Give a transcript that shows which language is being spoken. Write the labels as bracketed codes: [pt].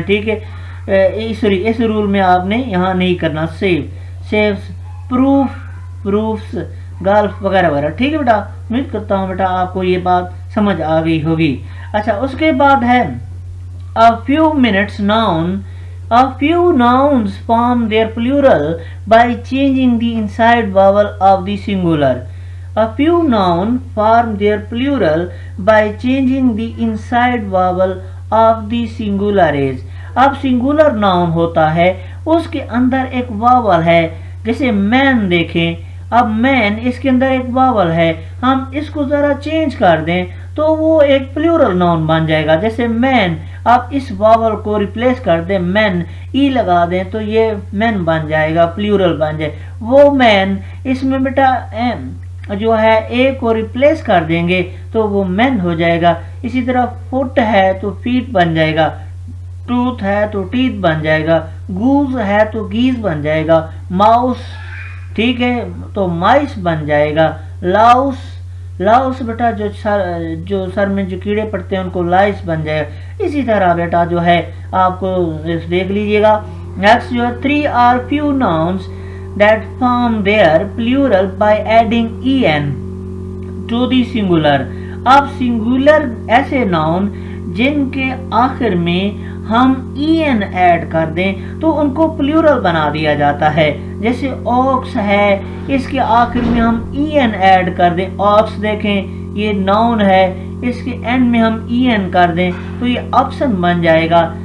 [ur] ٹھیک ہے، اس رول میں آپ نے یہاں نہیں کرنا. سیوز، پروف، پروفس، گالف وغیرہ وغیرہ. ٹھیک ہے بیٹا، امید کرتا ہوں بیٹا آپ کو یہ بات سمجھ آ گئی ہوگی. اچھا، اس کے بعد ہے [en] a few minutes noun. A few nouns form their plural by changing the inside vowel of the singular. A few nouns form their plural by changing the inside vowel of the singulares. [ur] اب singular noun ہوتا ہے، اس کے اندر ایک واول ہے. جیسے مین دیکھیں، اب مین اس کے اندر ایک واول ہے، ہم اس کو ذرا چینج کر دیں تو وہ ایک پلیورل ناؤن بن جائے گا. جیسے مین، آپ اس واول کو ریپلیس کر دیں، مین، ای لگا دیں تو یہ مین بن جائے گا، پلیورل بن جائے. وہ مین، اس میں بیٹا جو ہے اے کو ریپلیس کر دیں گے تو وہ مین ہو جائے گا. اسی طرح فٹ ہے تو فیٹ بن جائے گا، ٹوتھ ہے تو ٹیتھ بن جائے گا، گوز ہے تو گیز بن جائے گا، ماؤس ٹھیک ہے تو مائس بن جائے گا. لاؤس، لاؤس بیٹا جو سر میں جو کیڑے پڑتے ہیں ان کو لائس بن جائے گا. اسی طرح بیٹا جو ہے آپ کو دیکھ لیجئے گا. [en] Next جو ہے 3 are few nouns that form their plural by adding en to the singular. [ur] اب سنگولر ایسے ناؤن جن کے آخر میں ہم ای این ایڈ کر دیں تو ان کو پلیورل بنا دیا جاتا ہے. جیسے اوکس ہے، اس کے آخر میں ہم ای این ایڈ کر دیں. اوکس دیکھیں یہ ناؤن ہے، اس کے اینڈ میں ہم ای این کر دیں تو یہ آپشن بن جائے گا.